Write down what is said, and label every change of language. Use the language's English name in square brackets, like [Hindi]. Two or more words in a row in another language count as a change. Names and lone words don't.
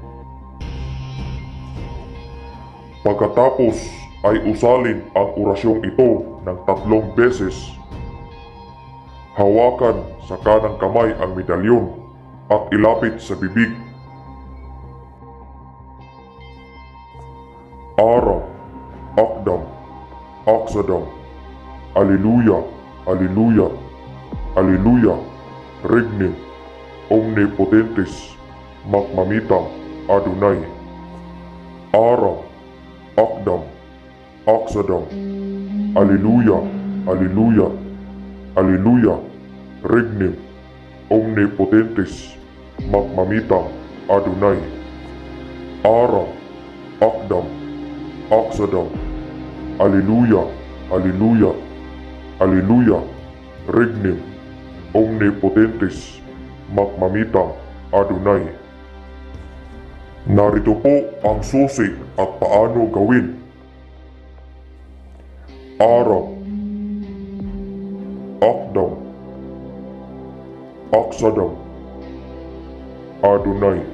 [Filipino] Pagkatapos ay usalin ang orasyong ito ng 3 beses. Hawakan sa kanang kamay ang medalyon at ilapit sa bibig. [Latin] Aram, Akdam, Aksadam, Alleluia, Alleluia, Alleluia, Regnem, Omnipotentes, Makmamitam, Adonai. Aram, Akdam, Aksadam, Alleluia, Alleluia, Alleluia, Regnem, Omnipotentes, Makmamitam, Adonai. Aram, Akdam, Aksadam, Alleluia, Alleluia, Alleluia, Regnem, Omnipotentes, Makmamitam, Adonai. [Filipino] Narito po ang susi at paano gawin. [Latin] Aram, Akdam, Aksadam, Adonai.